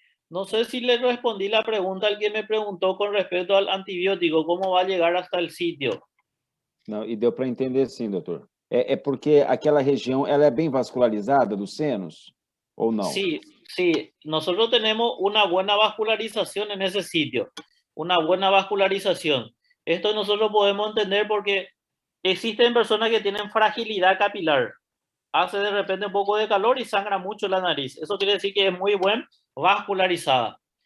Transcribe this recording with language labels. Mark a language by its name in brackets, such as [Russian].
[Spanish] No sé si le respondí la pregunta al que me preguntó con respecto al antibiótico, ¿cómo va a llegar hasta el sitio? [Portuguese] Não, e deu para entender sim, doutor. É porque aquela região ela é bem vascularizada dos senos, ou não? [Spanish] Sí, nosotros tenemos una buena vascularización en ese sitio, una buena vascularización. Esto nosotros podemos entender porque existen personas que tienen fragilidad capilar. Hace de repente un poco de calor y sangra mucho la nariz. Eso quiere decir que es muy buen vascularizada.